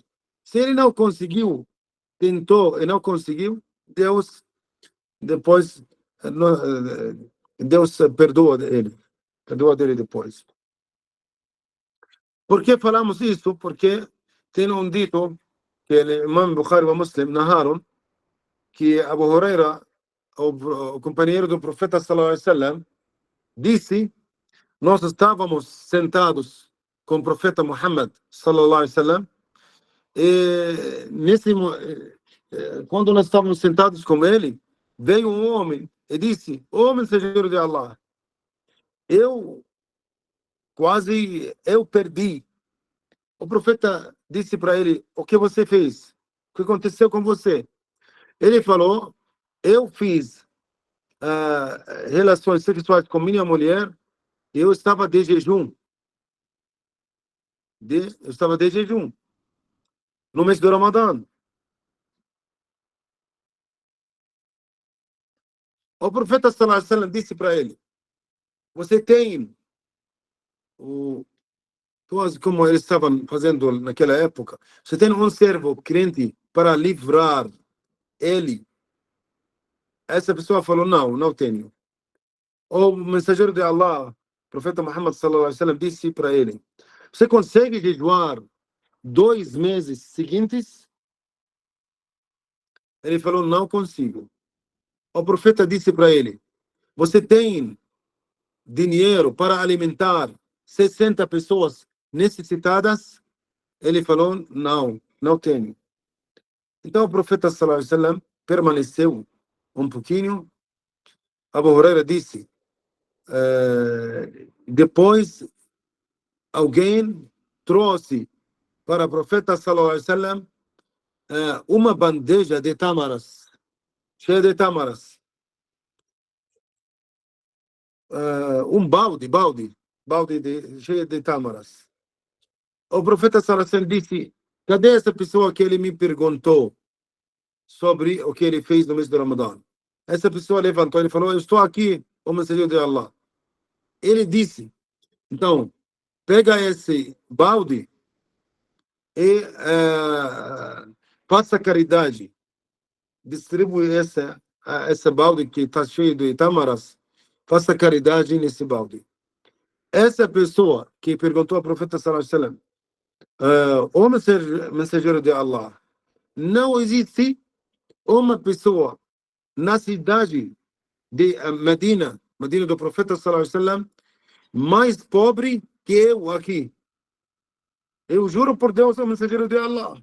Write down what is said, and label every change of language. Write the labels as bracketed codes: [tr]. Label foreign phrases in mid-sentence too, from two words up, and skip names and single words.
[pt] Se ele não conseguiu, tentou e não conseguiu, Deus depois Deus perdoa dele depois. Por que falamos isso? Porque tem um dito que o Imam Bukhari e Muslim narraram que Abu Huraira, o companheiro do profeta [ar] صلى الله عليه وسلم, [pt] disse: nós estávamos sentados com o profeta Muhammad [ar] صلى الله عليه وسلم, [pt] e quando nós estávamos sentados com ele, veio um homem e disse: "Ô mensageiro de Allah, eu perdi." O profeta disse para ele: "O que você fez? O que aconteceu com você?" Ele falou: "Eu fiz relações sexuais com minha mulher e eu estava de jejum. Eu estava de jejum no mês do Ramadã." O profeta [ar] صلى الله عليه وسلم [pt] disse para ele: "Você tem como eles estavam fazendo naquela época, você tem um servo crente para livrar ele?" Essa pessoa falou: "Não tenho." O mensageiro de Allah, o profeta Muhammad [ar] صلى الله عليه وسلم, [pt] disse para ele: "Você consegue jejuar 2 meses seguintes?" Ele falou: "Não consigo." O profeta disse para ele: "Você tem dinheiro para alimentar 60 pessoas necessitadas? Ele falou, não, não tenho. Então o profeta [ar] صلى الله عليه وسلم [pt] permaneceu um pouquinho. Abu Huraira disse, depois alguém trouxe para o profeta [ar] صلى الله عليه وسلم [pt] uma bandeja de tamaras, cheia de tamaras. Um balde cheio de tamaras. O profeta [ar] صلى الله عليه وسلم [pt] disse, cadê essa pessoa que ele me perguntou sobre o que ele fez no mês do Ramadã? Essa pessoa levantou e falou, eu estou aqui, o mensageiro de Allah. Ele disse, então, pega esse balde e faça caridade. Distribui essa balde que está cheio de tamaras. Faça caridade nesse balde. Essa pessoa que perguntou ao profeta [ar] صلى الله عليه وسلم, [pt] o mensageiro de Allah, não existe uma pessoa na cidade de Medina do profeta [ar] صلى الله عليه وسلم, [pt] mais pobre que eu aqui. Eu juro por Deus, o mensageiro de Allah.